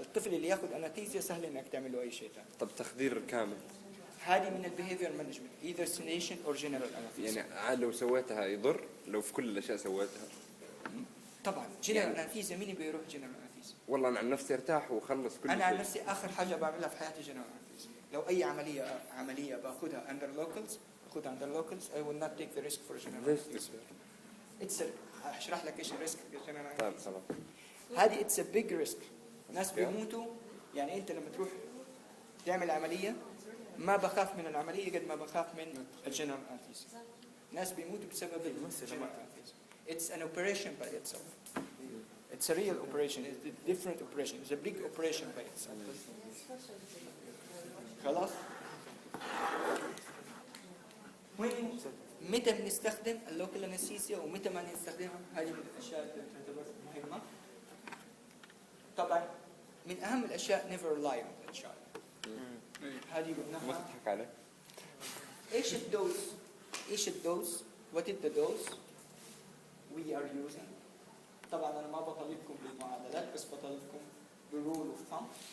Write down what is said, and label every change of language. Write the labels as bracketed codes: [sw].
[ar] الطفل اللي يأخذ أنستيزيا سهل إنك تعمل له أي شيء ثاني. طب تخدير كامل. هذه من [en] البيهيفير management either sedation or general anesthesia. [ar] يعني لو سويتها يضر لو في كل الأشياء سويتها. طبعا [en] general anesthesia [ar] مين بيروح [en] general anesthesia؟ [ar] والله أنا عن نفسي ارتاح وخلص كل شيء. أنا عن نفسي آخر حاجة بعملها في حياتي general anesthesia. لو أي عملية باخذها [en] under locals [ar] باخذها [en] under locals I will not take the risk for general anesthesia. It's [ar] أشرح لك إيش الريسك في general anesthesia. طيب خلاص. [en] هذه it's a big risk. [ar] الناس بيموتوا. يعني أنت لما تروح تعمل عملية ما بخاف من العملية قد ما بخاف من الجنرال أنستيزيا. ناس بيموتوا بسبب الجنرال أنستيزيا. [en] It's an operation by itself. It's a real operation. It's a different operation. It's a big operation by itself. [ar] خلاص. متى بنستخدم اللوكال أنستيزيا ومتى ما نستخدمها؟ هذه من الأشياء اللي تعتبر مهمة. طبعا من أهم الأشياء [en] never lie on the child. [ar] هذه ما قلناها. تضحك عليه. ايش الدوز؟ ايش الدوز؟ [en] What is the dose we are using؟ [ar] طبعا انا ما بطالبكم بالمعادلات بس بطالبكم بالرول اوف ثامب.